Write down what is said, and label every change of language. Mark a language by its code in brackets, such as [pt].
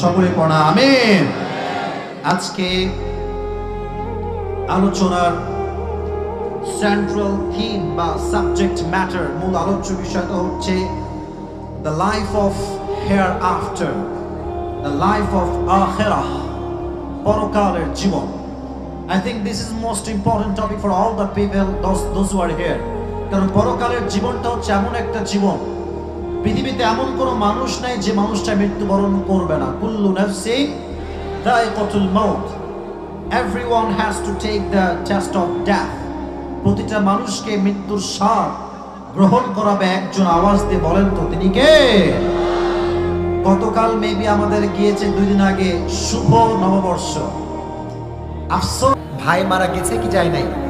[bn] সকলে পড়া আমিন। আজকে আলোচনার সেন্ট্রাল থিম বা সাবজেক্ট ম্যাটার, মূল আলোচ্য বিষয়টা হচ্ছে [en] the life of hereafter, the life of আখিরাহ, [bn] পরকালের জীবন। [en] I think this is most important topic for all the people, those who are here. [bn] কারণ পরকালের জীবনটা হচ্ছে এমন একটা জীবন, পৃথিবীতে এমন কোনো মানুষ নাই যে মানুষটা মৃত্যুবরণ করবে না। [ar] কুল্লু নাফসিন যায়কাতুল মাউত, [en] everyone has to take the test of death. [bn] প্রতিটা মানুষকে মৃত্যুর স্বাদ গ্রহণ করাবে একজন। আওয়াজ দিয়ে বলেন তো তিনি কে? গতকাল মেবি আমাদের গিয়েছে 2 দিন আগে শুভ নববর্ষ। আফসোস ভাই মারা গেছে কি যায় নাই।